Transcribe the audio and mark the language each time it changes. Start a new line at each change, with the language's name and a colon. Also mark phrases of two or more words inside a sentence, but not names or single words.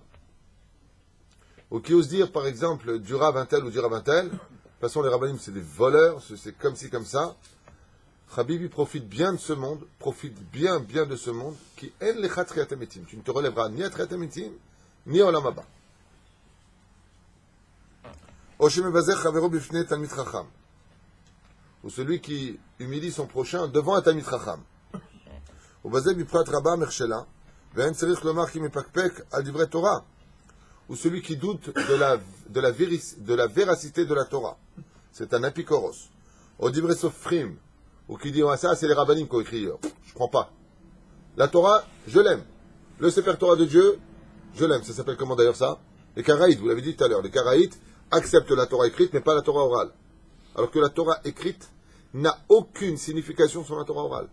French: Ou qui ose dire, par exemple, du Rav un tel ou du Rav un tel. De toute façon, les rabbinim, c'est des voleurs, c'est comme ci, comme ça. Habibi profite bien de ce monde, profite bien de ce monde, qui
Hebrew: אין לך תחיית המתים.
French: Tu ne te relèveras ni à
Hebrew: תחיית המתים,
French: ni au
Hebrew: עולם הבא. ושמבזה את חברו בפני תלמיד חכם.
French: Ou celui qui humilie son prochain devant un
Hebrew: תלמיד חכם. ובזה בפרט רבה מכשלה, ואין צריך לומר כי מפקפק על דברי תורה.
French: Ou celui qui doute de la véracité de la Torah. C'est un apikoros.
Hebrew: Ou דברי סופרים,
French: ou qui dit, ça c'est les rabbinim qui ont écrit. Je crois pas. La Torah, je l'aime. Le Sefer Torah de Dieu, je l'aime. Ça s'appelle comment d'ailleurs ça? Les Karaïtes, vous l'avez dit tout à l'heure. Les Karaïtes acceptent la Torah écrite, mais pas la Torah orale. Alors que la Torah écrite n'a aucune signification sur la Torah orale.